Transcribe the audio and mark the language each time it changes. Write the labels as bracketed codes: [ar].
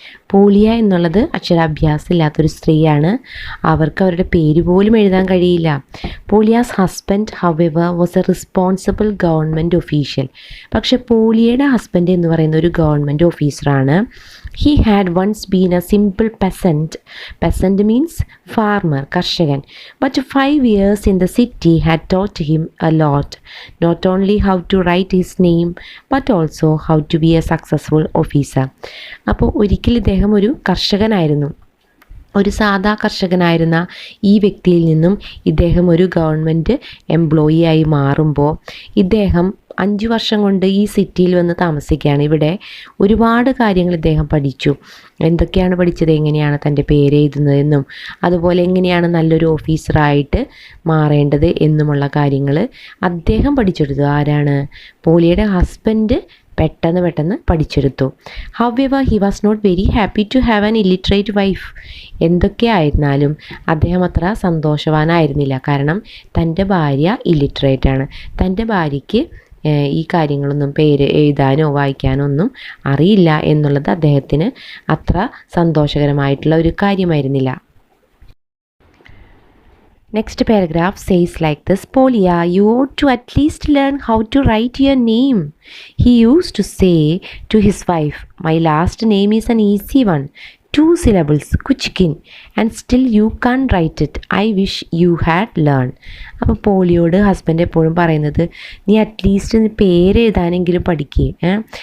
[ml] പോളിയ എന്നുള്ളത് അക്ഷരാഭ്യാസം ഇല്ലാത്തൊരു സ്ത്രീയാണ്. അവർക്ക് അവരുടെ പേര് പോലും എഴുതാൻ കഴിയില്ല. [en] Polia's husband however was a responsible government official. [ml] പക്ഷെ പോളിയയുടെ ഹസ്ബൻഡ് എന്ന് പറയുന്ന ഒരു ഗവൺമെൻറ് ഓഫീസറാണ്. [en] He had once been a simple peasant means farmer, കർഷകൻ. But 5 years in the city had taught him a lot, not only how to write his name but also how to be a successful officer. [ml] അപ്പോൾ ഒരിക്കൽ ഇദ്ദേഹം ഒരു കർഷകനായിരുന്നു. ഒരു സാധാ കർഷകനായിരുന്ന ഈ വ്യക്തിയിൽ നിന്നും ഇദ്ദേഹം ഒരു ഗവൺമെൻറ് എംപ്ലോയി ആയി മാറുമ്പോൾ ഇദ്ദേഹം 5 വർഷം കൊണ്ട് ഈ സിറ്റിയിൽ വന്ന് താമസിക്കുകയാണ്. ഇവിടെ ഒരുപാട് കാര്യങ്ങൾ ഇദ്ദേഹം പഠിച്ചു. എന്തൊക്കെയാണ് പഠിച്ചത്? എങ്ങനെയാണ് തൻ്റെ പേര് എഴുതുന്നതെന്നും അതുപോലെ എങ്ങനെയാണ് നല്ലൊരു ഓഫീസറായിട്ട് മാറേണ്ടത് എന്നുമുള്ള കാര്യങ്ങൾ അദ്ദേഹം പഠിച്ചെടുത്തു. ആരാണ്? പോളിയുടെ ഹസ്ബൻഡ് പെട്ടെന്ന് പഠിച്ചെടുത്തു. [en] However he was not very happy to have an illiterate wife. [ml] എന്തൊക്കെയായിരുന്നാലും അദ്ദേഹം അത്ര സന്തോഷവാനായിരുന്നില്ല. കാരണം തൻ്റെ ഭാര്യ ഇല്ലിറ്ററേറ്റാണ്. തൻ്റെ ഭാര്യയ്ക്ക് ഈ കാര്യങ്ങളൊന്നും പേര് എഴുതാനോ വായിക്കാനോ ഒന്നും അറിയില്ല എന്നുള്ളത് അദ്ദേഹത്തിന് അത്ര സന്തോഷകരമായിട്ടുള്ള ഒരു കാര്യമായിരുന്നില്ല. [en] Next paragraph says like this: Polya, you ought to at least learn how to write your name. He used to say to his wife, my last name is an easy one, 2 syllables, Kuchkin, and still you can't write it. I wish you had learned. [ml] അപ്പോൾ പോളിയോട് husband എപ്പോഴും പറയുന്നത്, നീ at least പേര് എഴുതാനെങ്കിലും പഠിക്കുക.